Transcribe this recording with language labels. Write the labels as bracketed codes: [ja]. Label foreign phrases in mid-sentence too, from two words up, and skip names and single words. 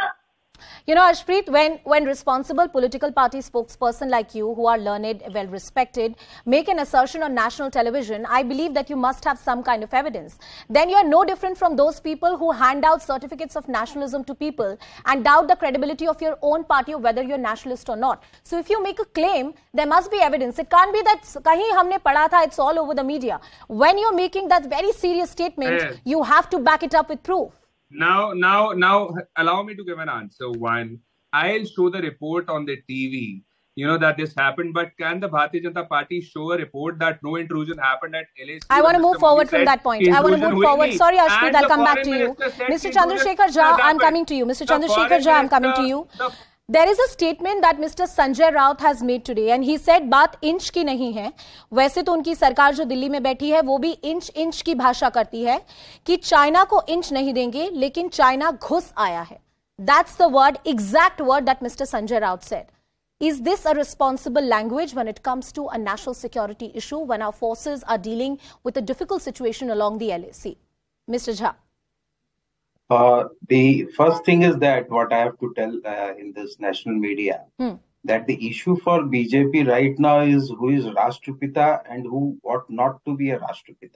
[en] You know, Ashpreet, when responsible political party spokesperson like you, who are learned, well respected, make an assertion on national television, I believe that you must have some kind of evidence. Then you're no different from those people who hand out certificates of nationalism to people and doubt the credibility of your own party or whether you're nationalist or not. So if you make a claim, there must be evidence. It can't be that [hi] कहीं हमने पढ़ा था, [en] it's all over the media. When you're making that very serious statement, you have to back it up with proof. Now, allow me to give an answer. One, I'll show the report on the TV, that this happened, but can the Bharatiya Janata Party show a report that no intrusion happened at LAC? I want to move forward from that point. I want to move forward. Sorry, Ashpreet, I'll come back to you. Mr. Chandrasekhar Jha, I'm coming to you. Mr. Chandrasekhar Jha, I'm coming to you. There is a statement that Mr. Sanjay Raut has made today and he said [hi] बात इंच की नहीं है. वैसे तो उनकी सरकार जो दिल्ली में बैठी है वो भी इंच की भाषा करती है कि चाइना को इंच नहीं देंगे लेकिन चाइना घुस आया है. [en] That's the word, exact word that Mr. Sanjay Raut said. Is this a responsible language when it comes to a national security issue when our forces are dealing with a difficult situation along the LAC? Mr. Jha. The first thing is that what I have to tell in this national media, that the issue for BJP right now is who is Rashtrapita and who ought not to be a Rashtrapita.